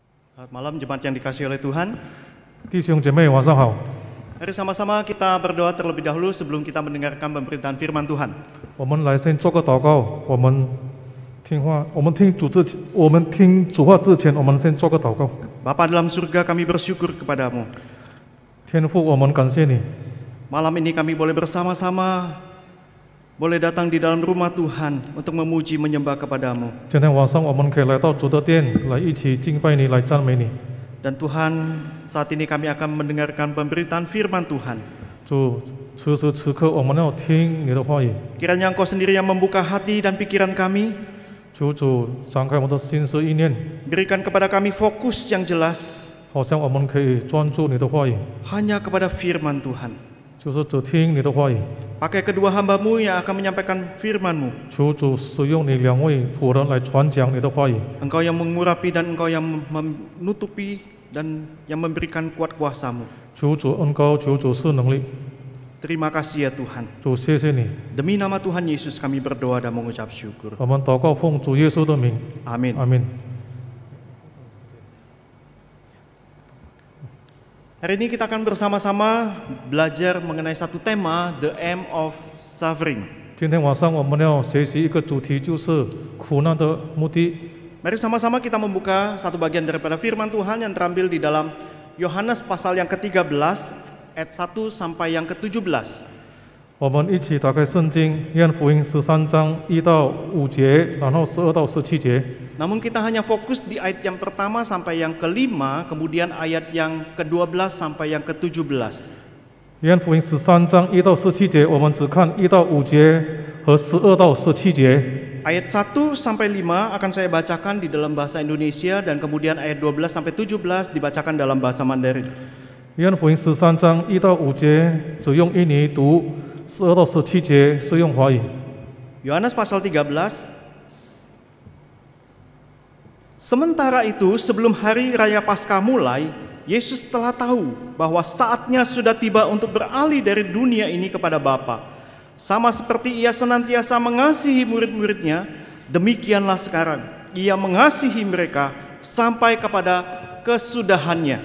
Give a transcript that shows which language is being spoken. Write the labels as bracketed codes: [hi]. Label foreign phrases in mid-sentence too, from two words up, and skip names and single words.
[id] Selamat malam jemaat yang dikasihi oleh Tuhan. [zh] 弟兄姐妹晚上好， [id] Mari sama-sama kita berdoa terlebih dahulu sebelum kita mendengarkan pemberitaan firman Tuhan. [zh] 我们来先做个祷告。我们听主话之前，我们先做个祷告。 [id] Bapa dalam surga, kami bersyukur kepadamu. [zh] 天父，我们感谢你， [id] Malam ini kami boleh bersama-sama, boleh datang di dalam rumah Tuhan untuk memuji menyembah kepadamu. [zh] 今天晚上我们可以来到主的殿，来一起敬拜你，来赞美你。 [id] Dan Tuhan, saat ini kami akan mendengarkan pemberitaan firman Tuhan. [zh] 主，此时此刻我们要听你的话语。 [id] Kiranya Engkau sendiri yang membuka hati dan pikiran kami, [zh] 求主展开我们的心思意念， [id] berikan kepada kami fokus yang jelas [zh] 好像我们可以专注你的话语， [id] hanya kepada firman Tuhan. [zh] 就是只听你的话语。 [id] Pakai kedua hamba-Mu yang akan menyampaikan firman-Mu. [zh] 求主使用你两位仆人来传讲你的话语。 [id] Engkau yang mengurapi dan Engkau yang menutupi dan yang memberikan kuat kuasa-Mu. [zh] 求主恩膏，求主赐能力。 [id] Terima kasih ya Tuhan. [zh] 主，谢谢你。 [id] Demi nama Tuhan Yesus kami berdoa dan mengucap syukur. [zh] 我们祷告奉主耶稣的名， [id] Amin. [zh] 阿门。 [id] Hari ini kita akan bersama-sama belajar mengenai satu tema, [en] the aim of suffering. [zh] 今天晚上我们要学习一个主题，就是苦难的目的。 [id] Mari sama-sama kita membuka satu bagian daripada firman Tuhan yang terambil di dalam Yohanes pasal yang ke-13 ayat 1 sampai yang ke-17. [zh] 我们一起打开圣经，约翰福音13章1到5节，然后12到17节。 [id] Namun kita hanya fokus di ayat yang pertama sampai yang ke-5, kemudian ayat yang ke-12 sampai yang ke-17. [zh] 约翰福音13章1到17节，我们只看1到5节和12到17节。 [id] Ayat 1 sampai 5 akan saya bacakan di dalam bahasa Indonesia dan kemudian ayat 12 sampai 17 dibacakan dalam bahasa Mandarin. [zh] 约翰福音13章1到5节只用印尼读，12到17节是用华语。 [id] Yohanes pasal 13. Sementara itu, sebelum hari raya Paskah mulai, Yesus telah tahu bahwa saatnya sudah tiba untuk beralih dari dunia ini kepada Bapa. Sama seperti Ia senantiasa mengasihi murid-muridnya, demikianlah sekarang Ia mengasihi mereka sampai kepada kesudahannya.